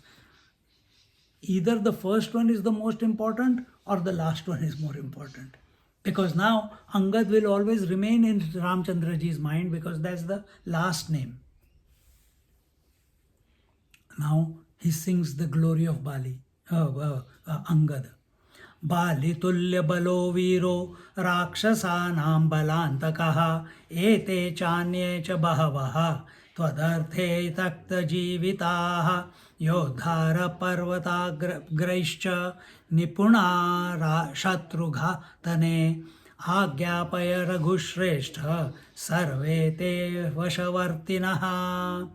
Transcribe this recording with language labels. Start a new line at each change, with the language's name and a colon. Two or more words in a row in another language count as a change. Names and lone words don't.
English: Either the first one is the most important or the last one is more important. Because now Angad will always remain in Ramchandraji's mind because that's the last name. Now he sings the glory of Angad.
Sanskrit: Bali tulya balo viro rakshasanam balantakaha ete chanye cha bahavaha tvadarthe takta jivitaha yodhara parvatagraischa nipuna shatrugha tane agyapaya raghushreshtha sarve te vashavartinaha.